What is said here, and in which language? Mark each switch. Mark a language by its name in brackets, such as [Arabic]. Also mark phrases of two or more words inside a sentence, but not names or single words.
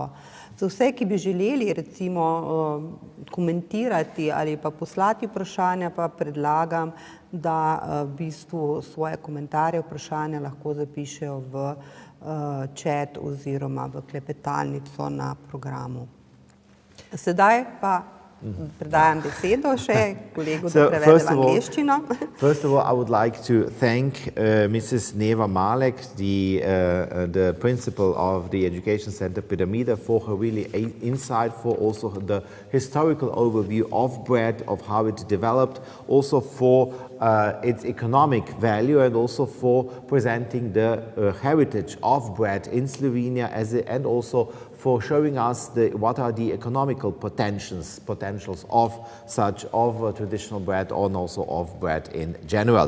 [Slovenian] Za vse, ki bi želeli recimo komentirati ali pa poslati vprašanja, pa predlagam, da v bistvu svoje komentarje, vprašanja lahko zapišejo v chat oziroma v klepetalnico na programu. Sedaj pa predajam besedo še kolegu, da prevede v angleščino. [English] First of all, I would like to thank Mrs. Neva Malek, the principal of the Education Center Pyramida, for her really insightful, also the historical overview of bread, of how it developed, also for its economic value and also for presenting the heritage of bread in Slovenia and also for showing us what are the economical potentials of traditional bread and also of bread in general.